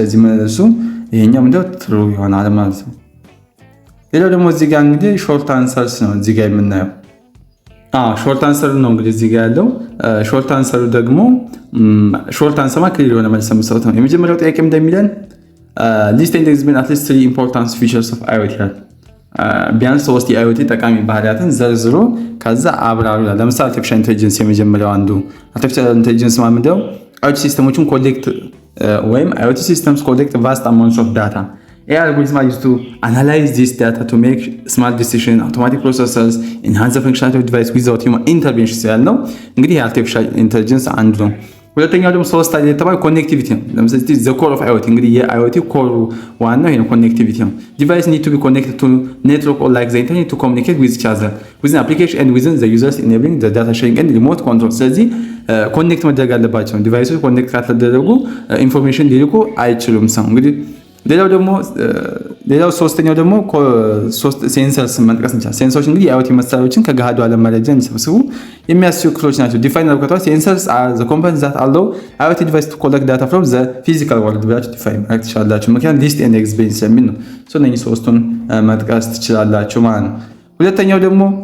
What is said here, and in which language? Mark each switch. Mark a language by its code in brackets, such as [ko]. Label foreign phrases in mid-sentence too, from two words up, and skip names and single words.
[am] ስለዚህ መልሱ ይሄኛው ምንድነው ትሩ ይሆናል ማለት ነው። ሌላው ደግሞ እዚህ ጋር እንግዲህ [en] short answers [am] ነው እዚህ ጋር የምናየው [en] short answer [am] ነው እንግዲህ እዚህ ጋር ያለው [en] short answer [am] ደግሞ [en] short answer [am] ማለት ክሊር የሆነ መልስ መስጠት ነው። የመጀመሪያው ጥያቄ እንደሚለን [en] list and examine at least 3 important features of IoT [am] ቢያንስ 3 የIoT ጠቃሚ ባህሪያትን ዘርዝሮ ከዛ አብራሩ ይላል። ለምሳሌ [en] artificial intelligence [am] የመጀመሪያው አንዱ [en] artificial intelligence [am] ማለት ነው IoT ሲስተሞችን ኮሌክት ወይም IoT [en] systems collect vast amounts of data AI algorithms are used to analyze this data to make smart decisions, automatic processors, enhance the functionality of the device without human intervention [am] ያለው እንግዲህ የአርቲፊሻል ኢንተለጀንስ አንዱ ነው። ሁለተኛው ደግሞ ሶስት አይነት የተባለው ኮኔክቲቪቲ ነው። ለምሳሌ [en] the core of IoT [am] እንግዲህ የIoT ኮር ዋናው ይሄ ኮኔክቲቪቲ ነው። [en] Device need to be connected to network or like the internet to communicate with each other within application and within the users enabling the data sharing and remote control [am] ስለዚህ ኮኔክት መደረግ አለባቸው። ዲቫይሶች ኮኔክት ካልተደረጉ ኢንፎርሜሽን ሊልኩ አይችሉም ሰው እንግዲህ ሌላው ሶስተኛው ደግሞ ሴንሰርስ መጥቀስ እንችላለን። ሴንሰሮች እንግዲህ የአይኦቲ መሳሪያዎችን ከገሃዱ ዓለም መረጃ እንዲሰበስቡ የሚያስችሉ ክፍሎች ናቸው። ዲፋይን አድርገዋል። [en] sensors are the components that allow IoT device to collect data from the physical world [am] ብላችሁ ዲፋይን ማድረግ ትችላላችሁ። ምክንያቱም [en] list and experience [am] የሚል ነው። እነኚህ ሶስቱን መጥቀስ ትችላላችሁ ማለት ነው። ሁለተኛው ደግሞ